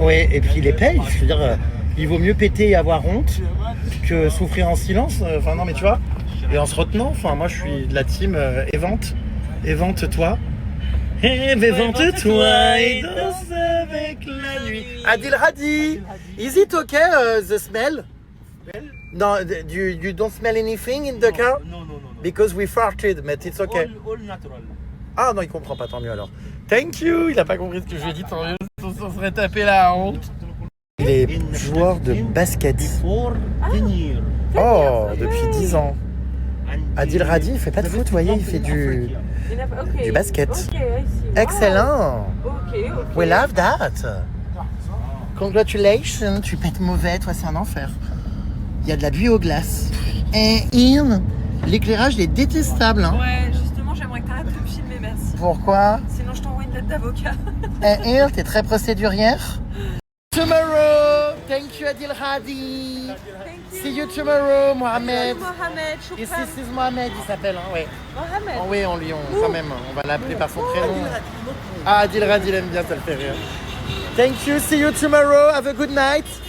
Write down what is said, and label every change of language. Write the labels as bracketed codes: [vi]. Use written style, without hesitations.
[fr] Ouais, et puis les payes, je veux dire, il vaut mieux péter et avoir honte que souffrir en silence. Enfin, non, mais tu vois, et en se retenant, enfin, moi je suis de la team évente. Évente-toi. Évente-toi et danse avec la nuit. [en] Adil Radi, is it okay the smell? Well, No, you don't smell anything in the car? no. Because we farted, but it's okay. All natural. [fr] Ah non, il comprend pas, tant mieux alors. [en] Thank you, [fr] il a pas compris ce que je lui ai dit, tant mieux, on serait tapé la honte. Il est joueur de basket. [en] Before 10 years. [fr] Oh, depuis 10 ans. [en] And [fr] Adil Radi, il fait pas de foot, vous voyez, il fait du basket. [en] Ok, I see. Excellent. Ok. We love that. Congratulations, [fr] tu pètes mauvais, toi c'est un enfer. Il y a de la buée aux glaces. Et l'éclairage il est détestable. Hein. Ouais, justement, j'aimerais que t'arrêtes de me filmer, merci. Pourquoi? Sinon, je t'envoie une lettre d'avocat. T'es très procédurière. [en] Tomorrow, thank you Adil Radi. See you tomorrow, Mohamed. Mohamed, This [ar] Choukran. [en] is Mohamed, [fr] il s'appelle, hein, ouais. Mohamed. Oh, oui, quand même, on va l'appeler par son prénom. Ah, Adil Radi, il aime bien, ça le fait rire. [en] Thank you, see you tomorrow, have a good night.